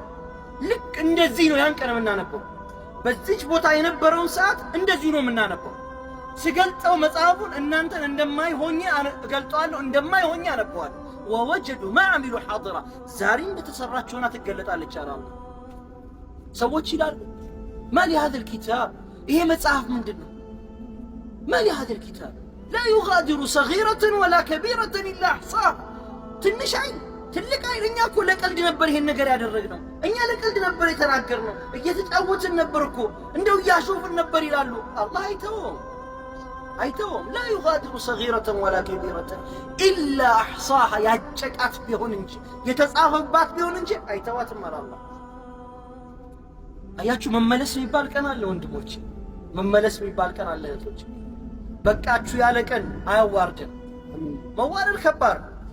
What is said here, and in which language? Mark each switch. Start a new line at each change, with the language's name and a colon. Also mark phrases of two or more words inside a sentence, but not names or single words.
Amharic: ልክ እንደዚህ ነው ያን ቀን የምናነበው። በዚች ቦታ የነበረውን ሰዓት እንደዚህ ነው የምናነበው። ሲገልጠው መጽሐፉን እናንተን እንደማይሆኝ እገልጠዋለሁ፣ እንደማይሆኝ አነበዋለሁ።
Arabic: ووجدوا ما عملوا حاضرا
Amharic: ዛሬ እንደተሰራችሁና ትገለጣለች አላህ። ሰዎች ይላሉ ማሊ
Arabic: هذا الكتاب
Amharic: ይሄ መጽሐፍ ምንድነው? ማሊ
Arabic: هذا الكتاب لا يغادر صغيرة ولا كبيرة إلا أحصاها
Amharic: ትንሽ አይል ትልቅ አይል። እኛ እኮ ለቀልድ ነበር ይሄን ነገር ያደረግነው፣ እኛ ለቀልድ ነበር የተናገርነው፣ እየተጫወትን ነበር እኮ እንደው እያሾፍን ነበር ይላሉ። አላህ አይተውም
Arabic: لا يغادر صغيرة ولا كبيرة إلا أحصاها
Amharic: ያጨቃት ቢሆን እንጂ የተጻፈባት ቢሆን እንጂ አይተዋትም አላህ። አያችሁ መመለስ የሚባል ቀን አለ ወንድሞች፣ መመለስ የሚባል ቀን አለ እህቶች። በቃችሁ ያለ ቀን አያዋርድም። መዋረድ ከባድ